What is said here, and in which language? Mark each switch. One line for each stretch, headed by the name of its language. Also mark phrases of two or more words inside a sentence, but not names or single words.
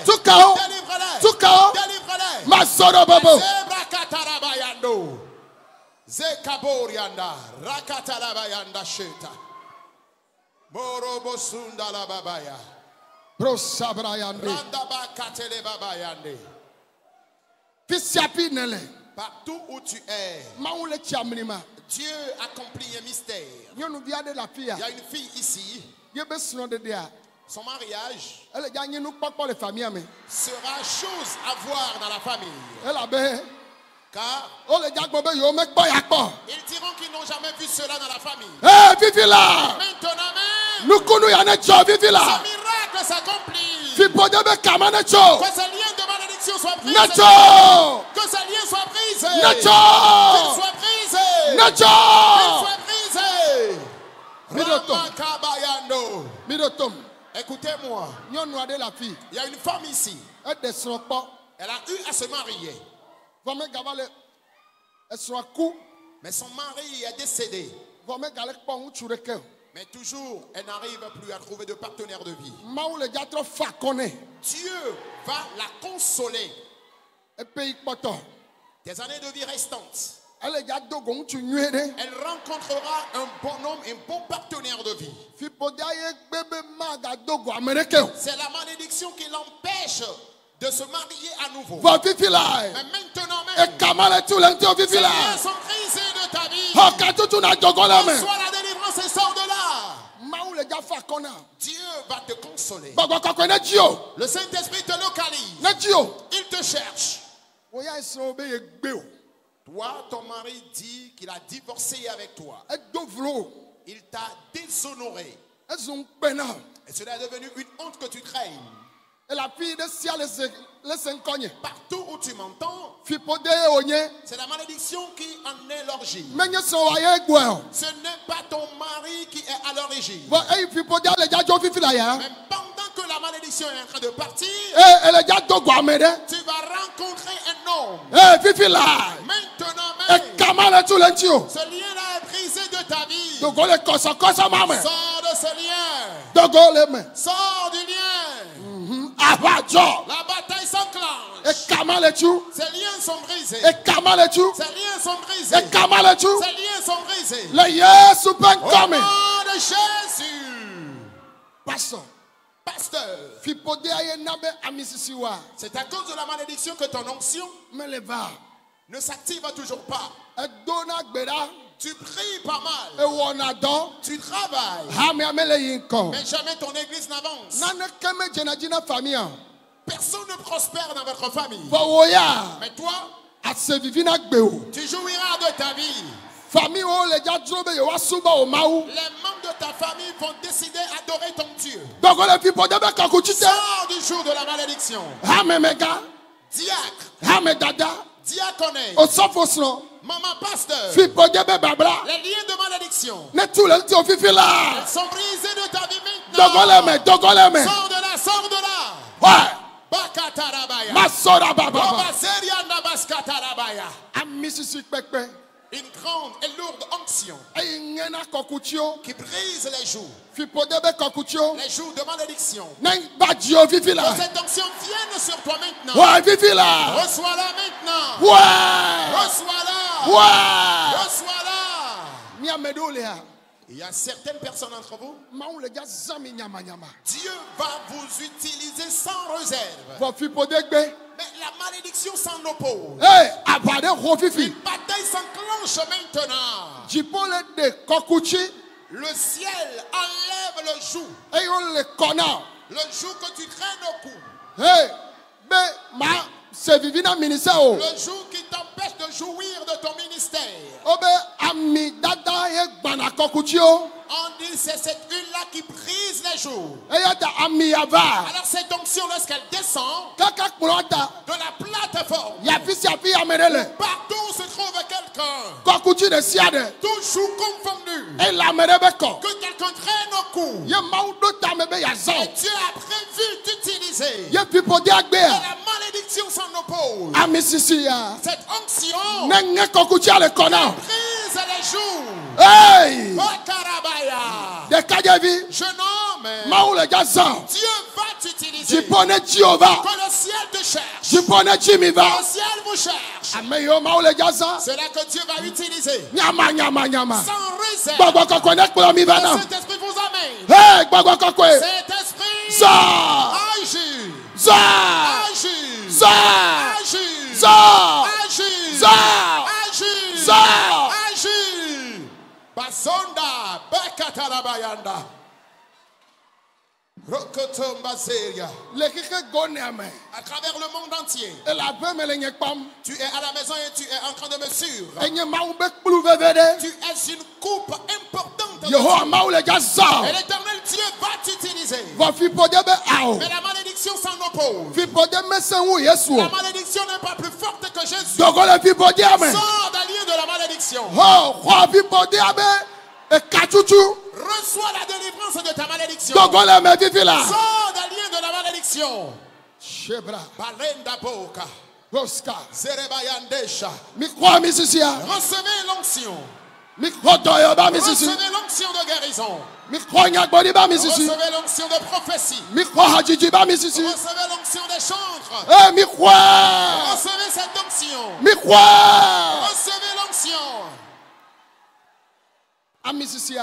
Ewe: tu kawo
French: Délivre-les.
Ewe: tu kawo
French: Délivre-les. ma sɔrɔ bobo Zebrakatarabayando. Zekaborianda. Rakatarabayanda sheta. Borobosunda la babaya. bro sabrayande Randabakatele babayande.
Ewe: fisiapi ne le
French: Partout où tu es,
Ewe: mawu le tsi amlima
French: Dieu accomplit un mystère.
Ewe: nyɔnuvi aɖe le afi
French: Il y a
Ewe: ya
French: une fille ici.
Ewe: ye be srɔ̃ɖeɖea
French: Son mariage
Ewe: ele dza nye nukpɔkpɔ le famia me
French: sera chose à voir dans la famille.
Ewe: elabe
French: Car
Ewe: wole dza gbɔ be yewo mekpɔ ya kpɔ
French: ils diront qu'ils n'ont jamais vu cela dans la famille.
Ewe: ee fifi la
French: Maintenant même,
Ewe: nukunu ya ne dzɔ fifi
French: ce
Ewe: la
French: miracle s'accomplit.
Ewe: fipode be kama ne tso
French: Que ces liens de malédiction soient brisés.
Ewe: ne tso
French: Que ces liens soient brisés.
Ewe: ne
French: Qu'ils
Ewe: tso
French: soient brisés.
Ewe: ne
French: Qu'ils
Ewe: tso
French: soient brisés.
Ewe: Midoto. Ramakabayando. mi ɖo tom
French: Écoutez-moi.
Ewe: nyɔnu aɖe le afi
French: Il y a une femme ici.
Ewe: eɖe srɔ̃ kpɔ
French: Elle a eu à se marier.
Ewe: vɔ megava le esrɔ̃a ku
French: Mais son mari est décédé.
Ewe: vɔ megale kpɔ ŋutsu ɖeke o
French: Mais toujours, elle n'arrive plus à trouver de partenaire de vie.
Ewe: mawu le dza trɔ fa kɔ nɛ
French: Dieu va la consoler.
Ewe: epe yi kpɔtɔ
French: tes années de vie restantes,
Ewe: Elle dza dogo ŋutsu nyuie ɖe.
French: elle rencontrera un bon homme, un bon partenaire de vie.
Ewe: Fiƒode ye gbe be magadogo ame ɖeke o.
French: C'est la malédiction qui l'empêche de se marier à nouveau.
Ewe: Vɔ fifi la.
French: Mais maintenant même,
Ewe: Ekama le tu le ŋuti o fifi
French: ces
Ewe: la.
French: liens sont brisés de ta vie.
Ewe: Xɔ katutu na dogo le me.
French: Reçois la délivrance et sors de là.
Ewe: Mawu le dza fa akɔ na.
French: Dieu va te consoler.
Ewe: Gbɔgbɔ kɔkɔe ne dzi o.
French: Le Saint-Esprit te localise.
Ewe: Ne dzi o.
French: Il te cherche.
Ewe: Wo ya esrɔ̃ be ye gbe o.
French: Toi, ton mari dit qu'il a divorcé avec toi.
Ewe: Edo vlo o.
French: Il t'a déshonoré.
Ewe: Ezu ŋukpe na.
French: Et cela est devenu une honte que tu craignes. Et la fille de
Ewe: sia le se ŋkɔ nye.
French: Partout où tu m'entends,
Ewe: Fiƒode ye wonye.
French: c'est la malédiction qui en est l'origine.
Ewe: Menye srɔ̃ wa ye gbɔe o.
French: Ce n'est pas ton mari qui est à l'origine.
Ewe: Vɔ eyi fiƒode le dza dzo fifi la ya.
French: Mais pendant que la malédiction est en train de partir,
Ewe: Ele dza dogo ame ɖe.
French: tu vas rencontrer un homme.
Ewe: Fifi la.
French: Maintenant même,
Ewe: Ekama le tu le ŋuti o.
French: ce lien-là est brisé de ta vie.
Ewe: Dogo le kɔsɔkɔsɔ ma me.
French: Sors de ce lien.
Ewe: Dogo le me.
French: Sors du lien.
Ewe: Aʋadzɔ.
French: La bataille s'enclenche.
Ewe: Ekama le tu.
French: Ces liens sont brisés.
Ewe: Ekama le tu.
French: Ces liens sont brisés.
Ewe: Ekama le tu.
French: Ces liens sont brisés.
Ewe: Le Yesu ƒe
French: Au
Ewe: ŋkɔ me.
French: nom de Jésus.
Ewe: Pastor.
French: Pasteur,
Ewe: Fiƒode ye na be ami sisi wa.
French: c'est à cause de la malédiction que ton onction
Ewe: Mele va.
French: ne s'active toujours pas.
Ewe: Edo na gbe ɖa.
French: Tu pries pas mal.
Ewe: Ewɔna dɔ.
French: Tu travailles.
Ewe: Hamea mele yi ŋkɔ.
French: Mais jamais ton église n'avance.
Ewe: Naneke me dzena dzi na famia o.
French: Personne ne prospère dans votre famille.
Ewe: Vɔ wo ya.
French: Mais toi,
Ewe: Ase vivi na gbe o.
French: tu jouiras de ta vie.
Ewe: Famille wo le dza dzro be yewoa suba o Mawu.
French: Les membres de ta famille vont décider d'adorer ton Dieu.
Ewe: Dogo le fiƒode be kakuti te.
French: Sors du jour de la malédiction.
Ewe: Hame mega.
French: Diacre,
Ewe: Hame dada.
French: diaconesse,
Ewe: Osɔfo srɔ̃.
French: maman pasteur,
Ewe: Fiƒode be babla.
French: les liens de malédiction
Ewe: Ne tu le ŋuti o fifi la.
French: sont brisés de ta vie
Ewe: Dogo le me.
French: maintenant.
Ewe: Dogo le me.
French: Sors de là, sors de là. Ouais. Bakatarabaya. Masora baba. Babaseria nabaskatarabaya.
Ewe: Ami sisi kpekpe.
French: Une grande et lourde onction
Ewe: Eyi ŋe na kɔkuti o.
French: qui brise les joues.
Ewe: Fiƒode be kɔkuti o.
French: Les joues de malédiction.
Ewe: Ne ba dzi o fifi la.
French: Que cette onction vienne sur toi maintenant.
Ewe: Ouais fifi la.
French: Reçois-la maintenant. Ouais. Reçois-la. Ouais. Reçois-la.
Ewe: Mi ame ɖewo le ya.
French: Il y a certaines personnes entre vous.
Ewe: Mawu le dza zã mi nyamanyama.
French: Dieu va vous utiliser sans réserve.
Ewe: Vɔ fiƒode gbe.
French: Mais la malédiction s'en oppose.
Ewe: Aba ɖe ho fifi.
French: Une bataille s'enclenche maintenant.
Ewe: Dziƒo le ɖe kɔkuti.
French: Le ciel enlève le joug.
Ewe: Eye wole kɔ na.
French: Le joug que tu traînes au cou.
Ewe: Be ma se vivi na ministère o.
French: Le joug qui t'empêche de jouir de ton ministère.
Ewe: O be ami dada ye gbana kɔkuti o.
French: On dit c'est cette huile-là qui brise les jougs.
Ewe: Eya ta ami yava.
French: Alors cette onction, lorsqu'elle descend
Ewe: Kaka kplɔ ta.
French: de la plateforme,
Ewe: Yafi si afi ame ɖe le.
French: partout où se trouve quelqu'un,
Ewe: Kɔkuti ɖe sia ɖe.
French: tout joug confondu,
Ewe: Ele ame ɖe be kɔ.
French: que quelqu'un traîne au cou.
Ewe: Ye Mawu ɖo ta me be yazã
French: Et
Ewe: o.
French: Dieu a prévu d'utiliser.
Ewe: Ye fiƒode agbe
French: Et
Ewe: ya.
French: la malédiction s'en oppose.
Ewe: Ami sisi ya.
French: Cette onction
Ewe: Ne ŋe kɔkutia le kɔ na.
French: brise les jougs. Hey! Oh Karabaya.
Ewe: Ɖekadzevi.
French: Jeune homme,
Ewe: Mawu le dza zã.
French: Dieu va t'utiliser.
Ewe: Dziƒo ne dzi o va.
French: Que le ciel te cherche.
Ewe: Dziƒo ne dzi mi va.
French: Le ciel vous cherche.
Ewe: Ame yiwo Mawu le dza zã.
French: C'est là que Dieu va utiliser.
Ewe: Nyama nyama nyama.
French: Sans réserve.
Ewe: Gbɔgbɔ kɔkɔe ne kplɔ mi va
French: Le
Ewe: na.
French: Saint-Esprit vous amène.
Ewe: Hey! Gbɔgbɔ kɔkɔe.
French: Saint-Esprit,
Ewe: Zã.
French: agis.
Ewe: Zã.
French: Agis.
Ewe: Zã.
French: Agis.
Ewe: Zã.
French: Agis.
Ewe: Zã.
French: Agis.
Ewe: Zã. Agis. Basonda. Bakatarabayanda. Rokotomba Seria. Le keke go ne ame.
French: À travers le monde entier,
Ewe: Ele abe me le nye kpɔm.
French: tu es à la maison et tu es en train de me suivre.
Ewe: Enye Mawu be kplu veve ɖe.
French: Tu es une coupe importante. de Yehowa Dieu.
Ewe: Mawu le dza zã.
French: Et l'éternel Dieu va t'utiliser.
Ewe: Vɔ fiƒode be ao.
French: Mais la malédiction s'en oppose.
Ewe: Fiƒode mese wu Yesu
French: La
Ewe: o.
French: malédiction n'est pas plus forte que Jésus.
Ewe: Dogo le fiƒode ame.
French: Sors d'un lieu de la malédiction.
Ewe: Xɔ xɔ fiƒode abe ekatutu.
French: Reçois la délivrance de ta malédiction.
Ewe: Dogo le me fifi la.
French: Sors d'un lieu de la malédiction. Shebra. Balenda Boka. Boska. Zerebayandesha.
Ewe: Mi kɔ mi sisia.
French: Recevez l'onction. Recevez l'onction de guérison. Recevez l'onction de prophétie. Recevez l'onction des chantres. Recevez cette onction. Recevez l'onction.